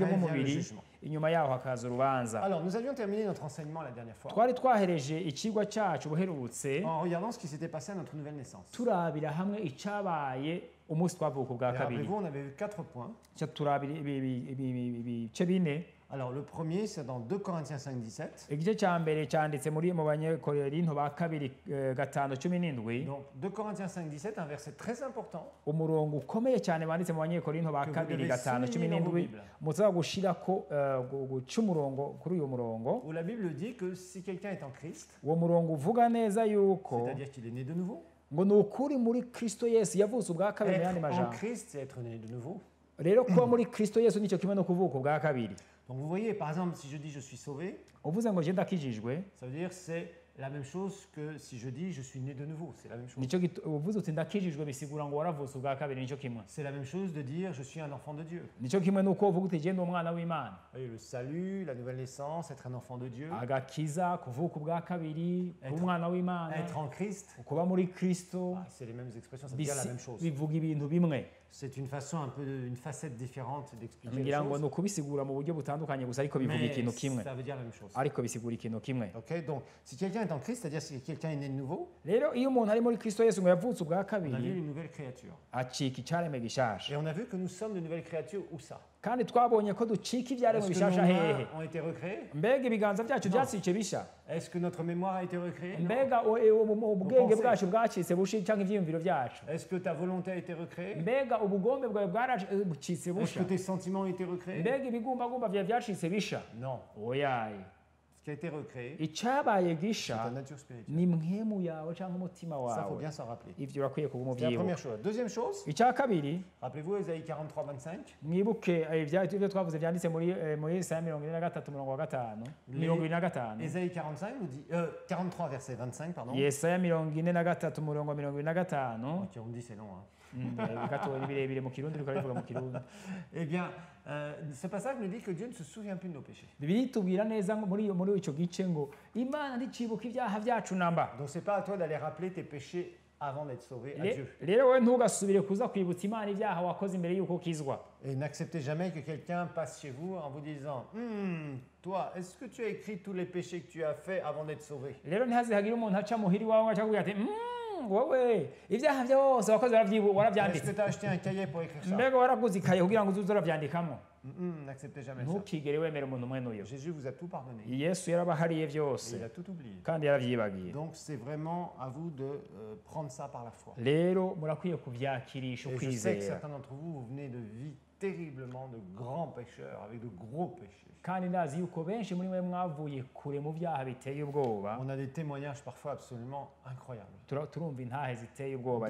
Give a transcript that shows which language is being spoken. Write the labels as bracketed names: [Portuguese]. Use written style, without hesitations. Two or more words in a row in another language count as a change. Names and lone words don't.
[French] Après vient le [Rundi] bw'umubiri [French] jugement. [Rundi] inyuma yaho hakaza urubanza. [French] Alors, nous avions terminé notre enseignement la dernière fois [Rundi] twari twahereje ikigwa cyacu buherutse [French] en regardant ce qui s'était passé à notre nouvelle naissance. [Rundi] turabira hamwe icyabaye umunsi twavuka ubwa [French] Et [Rundi] kabiri. [French] rappelez-vous, on avait vu 4 points. [Rundi] turabira ibice bine. [French] Alors, le premier, c'est dans 2 Corinthiens 5, 17. [Rundi] igice cya mbere cyanditse mu banyekorinto ba kabiri 5:17. [French] Donc, 2 Corinthiens 5, 17, un verset très important [Rundi] umurongo ukomeye cyane wanditse mu banyekorinto ba [French] Que vous [Rundi] kabiri [French] devez souligner dans vos [Rundi] 5:17 [French] Bibles. [Rundi] muzaba gushirako guca umurongo kuri uyu murongo. [French] où la Bible dit que si quelqu'un est en Christ, [Rundi] uwo murongo uvuga neza yuko [French] c'est-à-dire qu'il est né de nouveau, [Rundi] ngo ni ukuri muri kristo yesu yavutse ubwa kabiri mu yandi [French] être en [Rundi] majambo. [French] Christ, c'est être né de nouveau. [Rundi] rero kuba muri kristo yesu nicyo kimwe no kuvuka ubwa kabiri. [French] Donc, vous voyez, par exemple, si je dis je suis sauvé, [Rundi] uvuze ngo je ndakijijwe [French] ça veut dire c'est la même chose que si je dis je suis né de nouveau. C'est la même chose. [Rundi] nicyo uvuze uti ndakijijwe bisigura ngo waravutse ubwa kabiri nicyo kimwe. [French] C'est la même chose de dire je suis un enfant de Dieu. [Rundi] nicyo kimwe nuko uvuga uti je ndi umwana w'imana. [French] Vous voyez, le salut, la nouvelle naissance, être un enfant de Dieu, [Rundi] agakiza kuvuka ubwa kabiri kuba umwana w'imana [French] être en Christ, [Rundi] kuba muri kristo [French] c'est les mêmes expressions, ça veut dire la même chose. [Rundi] bivuga ibintu bimwe. [French] C'est une façon un peu, une facette différente d'expliquer les [Rundi] ngira ngo [French] choses, [Rundi] ni ukubisigura mu buryo butandukanye gusa ariko bivuga [French] mais [Rundi] ikintu kimwe [French] ça veut dire la même chose. [Rundi] ariko bisigura ikintu kimwe. [French] Ok, donc si quelqu'un est en Christ, c'est-à-dire si quelqu'un est né de nouveau, [Rundi] rero iyo umuntu ari muri kristo yesu ngo yavutse ubwa [French] on a vu [Rundi] kabiri [French] une nouvelle créature. [Rundi] acika icyaremwe gishasha. [French] Et on a vu que nous sommes de nouvelles créatures, où ça? [Rundi] kandi twabonye ko ducika ibyaremwe [French] Est-ce que nos [Rundi] bishasha hehe? [French] mains ont été recréées? [Rundi] mbega ibiganza byacu [French] Non. [Rundi] byacitse bisha? [French] Est-ce que notre mémoire a été recréée? Non. [Rundi] mbega ubwenge bwacu bwacitse bushi cyangwa ibyiyumviro byacu? [French] Est-ce que ta volonté a été recréée? [Rundi] mbega ubugombe bwawe bwaracitse [French] Est-ce [Rundi] busha? [French] que tes sentiments ont été recréés? [Rundi] mbega ibigumbagumba byawe byacitse bisha? [French] Non. [Rundi] oyaye. [French] Ce qui a été recréé, [Rundi] icyabaye [French] c'est [Rundi] gisha [French] ta nature spirituelle. [Rundi] ni mwemu yawe cyangwa umutima [French] Ça, faut [Rundi] wawe. [French] bien s'en rappeler. [Rundi] ivyo urakwiye kuba [French] C'est la [Rundi] umuvyibuka. [French] première chose. Deuxième chose, [Rundi] icya kabiri [French] rappelez-vous Ésaïe 43, 25. [Rundi] mwibuke ibyo twavuze byanditse muri Yesaya 43:5. [French] 25. Ésaïe 45 nous dit, 43 verset 25, pardon. [Rundi] Yesaya 43:25. [French] Ok, on dit c'est long. Hein. [Rundi] Gatoya birebire mu kirundi ariko bivuga mu kirundi. [French] Eh bien, ce passage nous dit que Dieu ne se souvient plus de nos péchés. [Rundi] Bibiliya itubwira neza ngo muri icyo gice ngo Imana nticibuka ibyaha byacu namba. [French] Donc c'est pas à toi d'aller rappeler tes péchés avant d'être sauvé à Dieu. [Rundi] Rero wowe ntugasubire kuza kwibutsa Imana ibyaha wakoze imbere y'uko ukizwa. [French] Et n'acceptez jamais que quelqu'un passe chez vous en vous disant toi, est-ce que tu as écrit tous les péchés que tu as fait avant d'être sauvé? [Rundi] Rero ntihazihagire umuntu aca muhiri wawe aca kugira ati wowe ibyaha byose wakoze [French] Est-ce [Rundi] warabyanditse. [French] que tu as acheté un cahier pour écrire ça? [Rundi] mbega waraguze ikaye kugira ngo uzuze urabyandikamo. [French] N'acceptez jamais ça. [Rundi] ntukigere wemera umuntu umwe n'uyu. [French] Jésus vous a tout pardonné. [Rundi] Yesu yarabahariye [French] Et [Rundi] byose [French] il a tout oublié. [Rundi] kandi yarabyibagiye. [French] Donc c'est vraiment à vous de prendre ça par la foi. [Rundi] rero murakwiye kubyakirisha [French] Et je sais que [Rundi] ukwizera. [French] certains d'entre vous, vous venez de vie terriblement de grands pécheurs, avec de gros péchés. [Rundi] kandi ndazi yuko benshi muri mwe mwavuye kure mu byaha biteye ubwoba. [French] On a des témoignages parfois absolument incroyables. [Rundi] turumva intahe ziteye ubwoba